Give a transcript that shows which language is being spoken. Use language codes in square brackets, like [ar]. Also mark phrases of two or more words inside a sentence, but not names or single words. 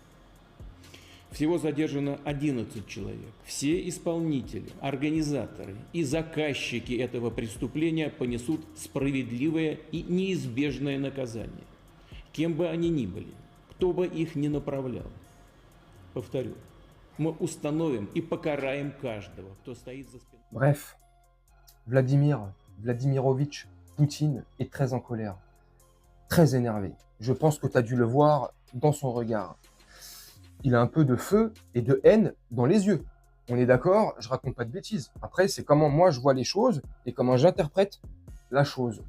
[ru] Всего задержано 11 человек. Все исполнители, организаторы и заказчики этого преступления понесут справедливое и неизбежное наказание, кем бы они ни были, кто бы их ни направлял. Повторю, мы установим и покараем каждого, кто стоит за спиной. [fr] Bref, Vladimirovitch Poutine est très en colère, très énervé. Je pense que tu as dû le voir dans son regard. Il a un peu de feu et de haine dans les yeux. On est d'accord, je raconte pas de bêtises. Après, c'est comment moi je vois les choses et comment j'interprète la chose.